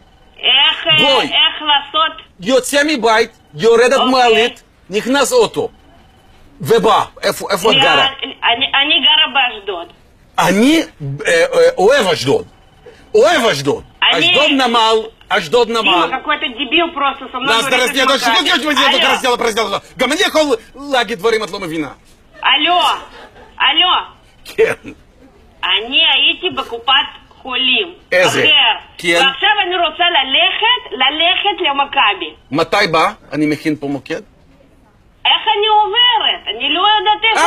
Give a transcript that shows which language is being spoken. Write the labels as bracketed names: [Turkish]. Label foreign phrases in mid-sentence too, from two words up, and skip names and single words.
[Hebrew] איך לעשות? יוצא מבית, יורדת מעלית, נכנס אוטו. ובא, איפה את גרה? אני גרה באשדוד. אני אוהב אשדוד. אשדוד נמל. [Russian] Дима, какой-то дебил просто со мной говорит из Макаби. [Hebrew] גם אני יכול להגיד דברים את לא מבינה. алло. כן. אני הייתי בקופת חולים. איזה? כן. ועכשיו אני רוצה ללכת למכבי. מתי בא? אני מכין פה מוקד. איך אני עוברת? אני לא יודעת